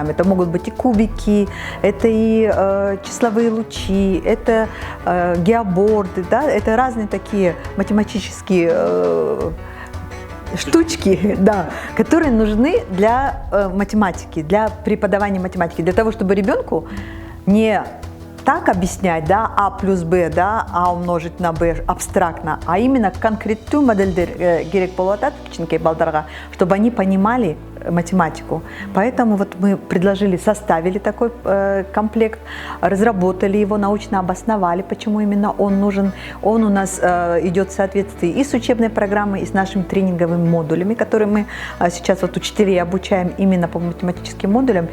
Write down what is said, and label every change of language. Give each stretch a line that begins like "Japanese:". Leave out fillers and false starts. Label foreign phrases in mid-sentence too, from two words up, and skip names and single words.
Russian: Это могут быть и кубики, это и числовые лучи, это геоборды, да, это разные такие математические штучки, да, которые нужны для математики, для преподавания математики, для того, чтобы ребенку не так объяснять, да, А плюс Б, да, А умножить на Б абстрактно, а именно
Kyrgyz: конкреттүү модельдер керек болуп атат кичинекей балдарга,
Russian: чтобы они понимали математику. Поэтому вот мы предложили, составили такой комплект, разработали его, научно обосновали, почему именно он нужен. Он у нас идет в соответствии и с учебной программой, и с нашими тренинговыми модулями, которые мы сейчас вот учителей обучаем именно по математическим модулям.